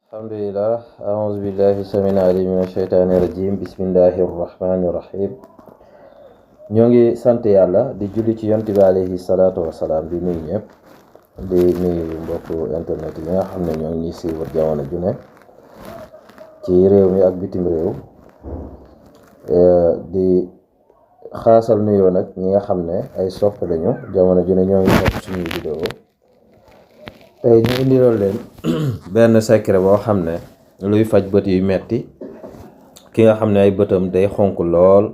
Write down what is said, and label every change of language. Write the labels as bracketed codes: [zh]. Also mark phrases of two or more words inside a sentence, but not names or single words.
[ar] الحمد لله أعوذ بالله السميع العليم من الشيطان الرجيم بسم الله الرحمن الرحيم [wo] ñoo ngi sant yàlla di julli ci yonent bi [ar] عليه الصلاة والسلام [wo] di nuyu ñëpp di nuyu mbokku internet yi nga xam ne ñoo ngi suivre jamono ju ne ci réew mi ak bitim réew di xaasal nuyoo nag ñi nga xam ne ay soppe lañu jamono ju ne ñoo ngi topp suñuy vidéo tey ñu indiloon leen benn secret boo xam ne luy faj bët yu metti ki nga xam ne ay bëtam day xonk lool